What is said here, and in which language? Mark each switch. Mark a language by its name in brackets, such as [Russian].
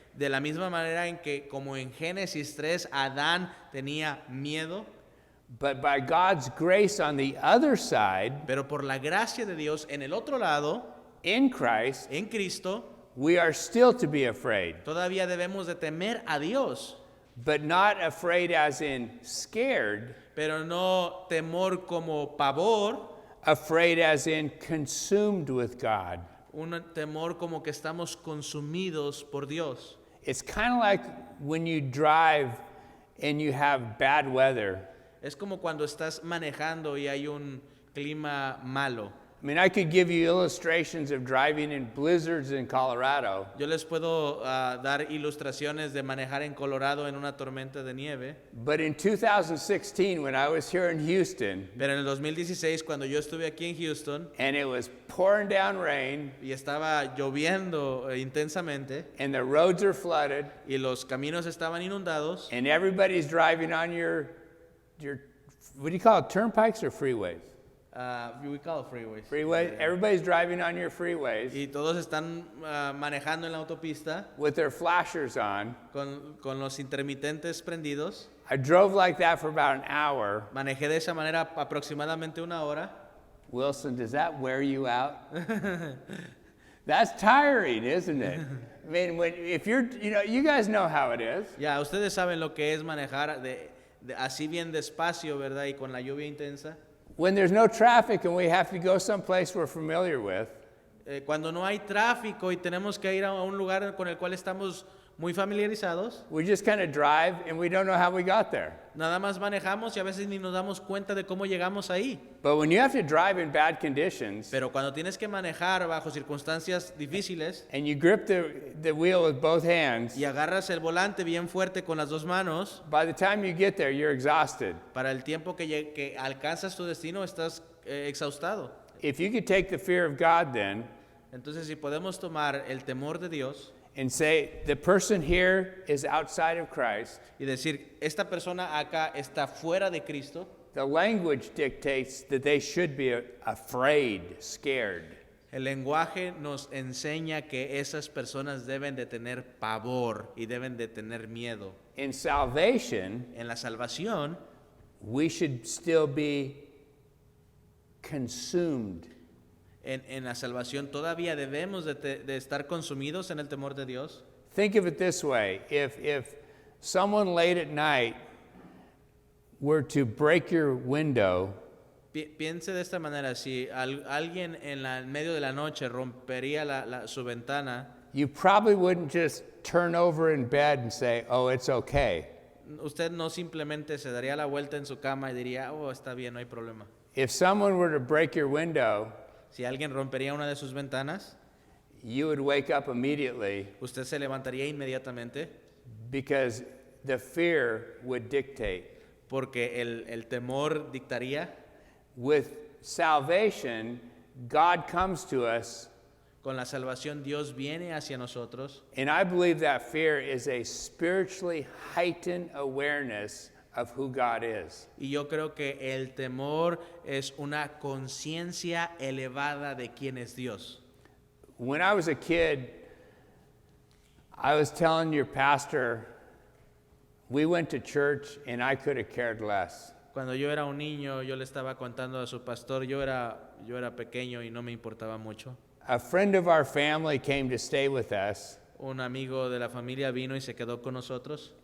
[Spanish] De la misma manera en que, como en Génesis 3, Adán tenía miedo, [English] But by God's grace on the other side, [Spanish] pero por la gracia de Dios en el otro lado, [English] in Christ, [Spanish] en Cristo, [English] we are still to be afraid. [Spanish] todavía debemos de temer a Dios, [English] But not afraid as in scared, [Spanish] pero no temor como pavor, [English] afraid as in consumed with God. [Spanish] un temor como que estamos consumidos por Dios. [English] It's kind of like when you drive and you have bad weather. [Spanish] Es como cuando estás manejando y hay un clima malo. [English] I mean, I could give you illustrations of driving in blizzards in Colorado, [Spanish] Yo les puedo dar ilustraciones de manejar en Colorado en una tormenta de nieve, [English] but in 2016, when I was here in Houston, [Spanish] pero en el 2016 cuando yo estuve aquí en Houston [English] and it was pouring down rain, [Spanish] y estaba lloviendo intensamente [English] and the roads are flooded, [Spanish] y los caminos estaban inundados [English] and everybody's driving on your what do you call it, turnpikes or freeways? We call it freeways. Freeways. Everybody's driving on your freeways [Spanish] Y todos están manejando en la autopista [English] with their flashers on. [Spanish] con los intermitentes prendidos. [English] I drove like that for about an hour. [Spanish] Manejé de esa manera aproximadamente una hora. [English] Wilson, does that wear you out? That's tiring, isn't it? I mean, if you're, you guys know how it is. [Spanish] Ya, ustedes saben lo que es manejar así bien despacio, ¿verdad? Y con la lluvia intensa. [English] When there's no traffic and we have to go someplace we're familiar with, [Spanish] Cuando no hay tráfico y tenemos que ir a un lugar con el cual estamos muy familiarizados, [English] we just kind of drive and we don't know how we got there. [Spanish] nada más manejamos y a veces ni nos damos cuenta de cómo llegamos ahí. [English] But when you have to drive in bad conditions [Spanish] Pero cuando tienes que manejar bajo circunstancias difíciles [English] and you grip the wheel with both hands, [Spanish] y agarras el volante bien fuerte con las dos manos, [English] by the time you get there, you're exhausted. [Spanish] para el tiempo que alcanzas tu destino estás exhaustado. [English] If you could take the fear of God then [Spanish] Entonces, si podemos tomar el temor de Dios [English] and say, the person here is outside of Christ, [Spanish] y decir, esta persona acá está fuera de Cristo, [English] the language dictates that they should be afraid, scared. [Spanish] el lenguaje nos enseña que esas personas deben de tener pavor y deben de tener miedo. [English] In salvation, [Spanish] En la salvación, [English] we should still be consumed. [Spanish] en la salvación todavía debemos de estar consumidos en el temor de Dios. [English] Think of it this way. If someone late at night were to break your window, [Spanish] Piense de esta manera, si alguien en medio de la noche rompería su ventana, [English] you probably wouldn't just turn over in bed and say, oh, it's okay. [Spanish] usted no simplemente se daría la vuelta en su cama y diría, oh, está bien, no hay problema. [English] If someone were to break your window, [Spanish] Si alguien rompería una de sus ventanas, [English] you would wake up immediately [Spanish] usted se levantaría inmediatamente [English] because the fear would dictate. [Spanish] porque el temor dictaría. [English] With salvation, God comes to us, [Spanish] Con la salvación Dios viene hacia nosotros [English] and I believe that fear is a spiritually heightened awareness of who God is. [Spanish] y yo creo que el temor es una conciencia elevada de quién es Dios. [English] When I was a kid, I was telling your pastor, we went to church and I could have cared less. [Spanish] Cuando yo era un niño, yo le estaba contando a su pastor, yo era pequeño y no me importaba mucho. [English] A friend of our family came to stay with us, [Spanish] Un amigo de la familia vino y se quedó con nosotros